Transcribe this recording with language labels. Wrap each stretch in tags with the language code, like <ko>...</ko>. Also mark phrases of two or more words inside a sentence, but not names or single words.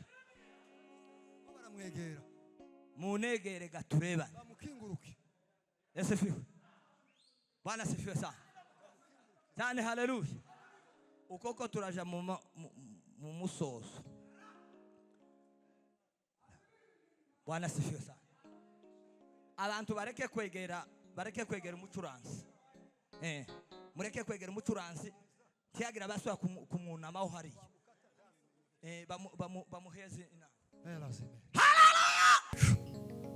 <rn>Baramwegera. Munegere gatureba. Bamukinguruke.</rn> <sw>Asifiwe. Bwana asifiwe sana.</sw> <rn>Tani haleluya. Ukoko turaja mu musozo.</rn> <sw>Bwana asifiwe sana.</sw> <rn>Abantu bareke kwegera umucuranzi. Mureke kwegera umucuranzi. Tiyagira baswa kumwunamaho hariya. Bamuheze inama. Hallelujah.</rn>